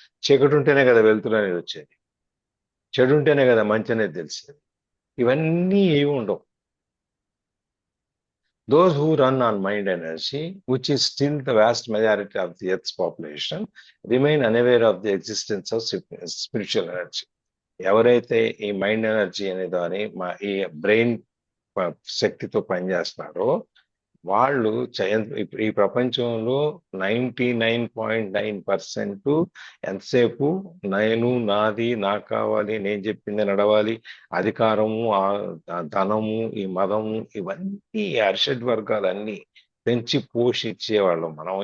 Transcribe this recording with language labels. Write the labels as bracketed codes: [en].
[te] చీకటి ఉంటేనే కదా వెలుతురు అనేది వచ్చేది, చెడు ఉంటేనే కదా మంచి అనేది తెలిసేది. ఇవన్నీ ఏమి ఉండవు. [en] Those who run on mind energy, which is still the vast majority of the Earth's population, remain unaware of the existence of spiritual energy. [te] ఎవరైతే ఈ మైండ్ ఎనర్జీ అనే దాని ఈ బ్రెయిన్ శక్తితో పనిచేస్తున్నారో వాళ్ళు ఈ ప్రపంచంలో 99.9% ఎంతసేపు నేను, నాది, నాకు కావాలి, నేను చెప్పింది నడవాలి, అధికారము, ధనము, ఈ మదము, ఇవన్నీ అరిషడ్ వర్గాలన్నీ పెంచి పోషించేవాళ్ళం మనం.